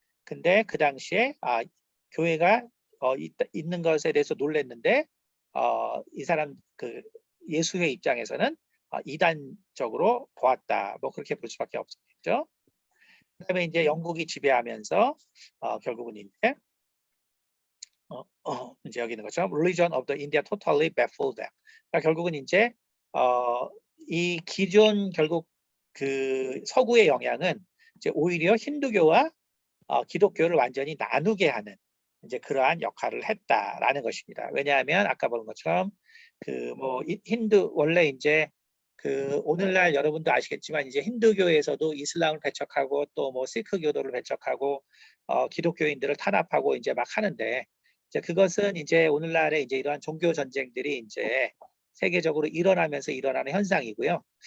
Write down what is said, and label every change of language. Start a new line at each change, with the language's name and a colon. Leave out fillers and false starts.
Korean: 근데 그 당시에 교회가 있는 것에 대해서 놀랐는데 이 사람 그 예수의 입장에서는 이단적으로 보았다. 뭐 그렇게 볼 수밖에 없겠죠. 그다음에 이제 영국이 지배하면서 결국은 이제 이제 여기 있는 것처럼
English: religion of the India totally baffled them.
Korean: 그러니까 결국은 이제 이 기존 결국 그 서구의 영향은 이제 오히려 힌두교와 기독교를 완전히 나누게 하는 이제 그러한 역할을 했다라는 것입니다. 왜냐하면 아까 본 것처럼 그 뭐 힌두 원래 이제 그 오늘날 여러분도 아시겠지만 이제 힌두교에서도 이슬람을 배척하고 또 뭐 시크교도를 배척하고 기독교인들을 탄압하고 이제 막 하는데 이제 그것은 이제 오늘날의 이제 이러한 종교 전쟁들이 이제 세계적으로 일어나면서 일어나는 현상이고요.